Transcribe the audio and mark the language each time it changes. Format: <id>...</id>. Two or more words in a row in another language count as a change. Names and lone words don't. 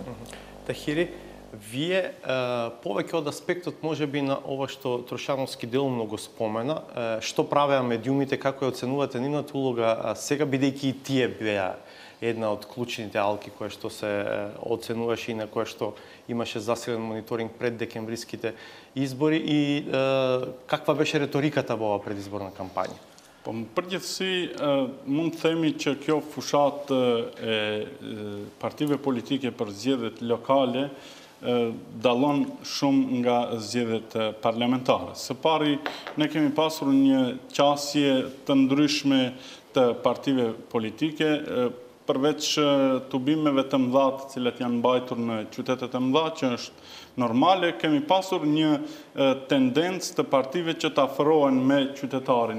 <mk>Тахири, вие повеќе од аспектот можеби на ова што Трошановски делумно го спомена, што правеа медиумите, како ја оценувате нивната улога сега, бидејќи и тие беа една од клучните алки која што се оценуваше и на која што имаше засилен мониторинг пред декемвриските избори и каква беше реториката во оваа предизборна кампања?</mk> <sq>Po më përgjithësi, mund të themi që kjo fushat e partive politike për zgjedhjet lokale dallon shumë nga zgjedhjet parlamentare. Së pari, ne kemi pasur një qasje të ndryshme të partive politike, përveç tubimeve të mëdha të cilat janë mbajtur në qytetet e mëdha, që është normale, kemi pasur një tendencë të partive që të afrohen me qytetarin.</sq>